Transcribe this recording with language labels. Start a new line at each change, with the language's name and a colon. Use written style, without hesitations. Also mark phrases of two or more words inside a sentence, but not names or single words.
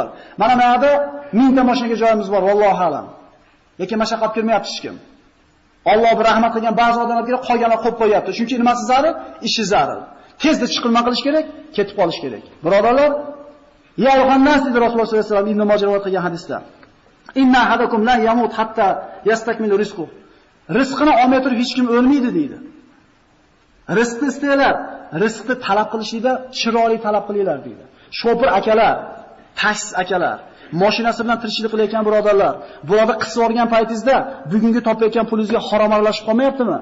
Uzbek: Mana bu yerda 1000 ta mashinaga joyimiz bor,
Arabic: وَاللَّهُ أَعْلَمُ.
Uzbek: Lekin mashaqqat ko'rmayapti hech kim. Alloh bir rahmat qilgan ba'zi odamlarga qolganlar qo'yib qo'yapti. Chunki nimasi zarur? Ishi zarur. Tezda chiqilma qilish kerak, ketib qolish kerak. Birodarlar, ya Yohannas dedi Rasululloh
Arabic: صَلَّى اللَّهُ عَلَيْهِ وَسَلَّمَ
Uzbek: Ibn Majah rivoyat qilgan hadisda.
Arabic: إِنَّ أَحَدَكُمْ لَا يَمُوتُ حَتَّىٰ يَسْتَكْمِلَ رِزْقَهُ.
Uzbek: Rizqini olmay turib hech kim o'lmaydi deydi. Rizqni istaylar, rizqni talab qilishida chiroyli talab qilinglar deydi. Shopir akalar, taksi akalar, mashinasi bilan tirikchilik qilayotgan birodarlar, bularni qisib olgan paytingizda bugungi topayotgan pulingizga harom aralashib qolmayaptimi?